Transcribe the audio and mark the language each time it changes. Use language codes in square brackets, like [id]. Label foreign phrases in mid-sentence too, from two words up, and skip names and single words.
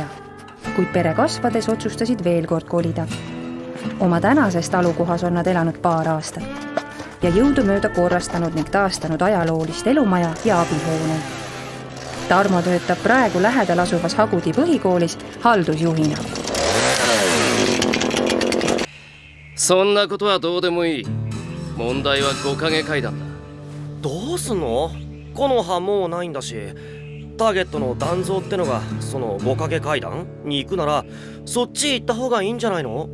[et] Kuid pere kasvades otsustasid veel kord kolida. Oma tänasest alukohas on nad elanud paar aastat ja jõudumööda korrastanud ning taastanud ajaloolist elumaja ja abihooneid. Tarmo töötab praegu lähedal asuvas Hagudi põhikoolis haldusjuhina. [ja] そんなことはどうでもいい。問題は5影階段だ。どうすんの？この葉もうないんだし、ターゲットの断蔵ってのがその5影階段に行くならそっち行った方がいいんじゃないの？